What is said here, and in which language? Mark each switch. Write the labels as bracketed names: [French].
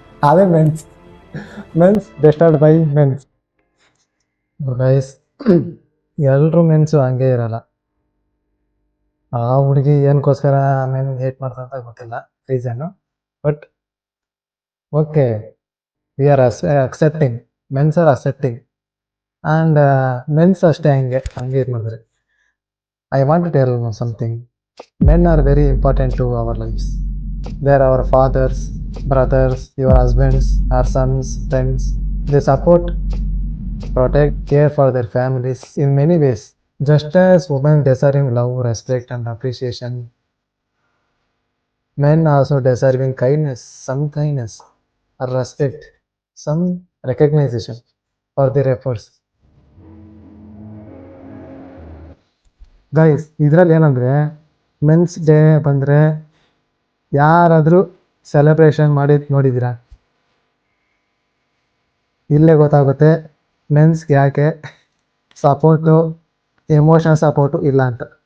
[Kannada] ಅದೇ [English] Men's deserted by men's. [Kannada] Guys, ಎಲ್ಲರೂ ಮೆನ್ಸು ಹಂಗೆ ಇರಲ್ಲ. ಆ ಹುಡುಗಿ ಏನಕ್ಕೋಸ್ಕರ ಮೆನ್ ಹೇಟ್ ಮಾಡ್ತಾರೆ ಅಂತ ಗೊತ್ತಿಲ್ಲ reason. [English] but okay, we are accepting, men's are accepting and men's [Kannada] ಅಷ್ಟೇ ಹಂಗೆ ಇದು ಮಾಡಿದ್ರೆ. [English] I want to tell you something. Men are very important to our lives. They are our fathers, brothers, your husbands, our sons, friends. They support, protect, care for their families in many ways. Just as women deserving love, respect and appreciation, men also deserving kindness, some kindness or respect, some recognition for their efforts. [Kannada] Guys, ಇದರಲ್ಲಿ ಏನಂದರೆ men's day ಬಂದರೆ ಯಾರಾದರೂ celebration ಮಾಡಿ ನೋಡಿದ್ದೀರಾ? ಇಲ್ಲೇ ಗೊತ್ತಾಗುತ್ತೆ ಮೆನ್ಸ್ಗೆ ಯಾಕೆ support, emotional support ಇಲ್ಲ ಅಂತ.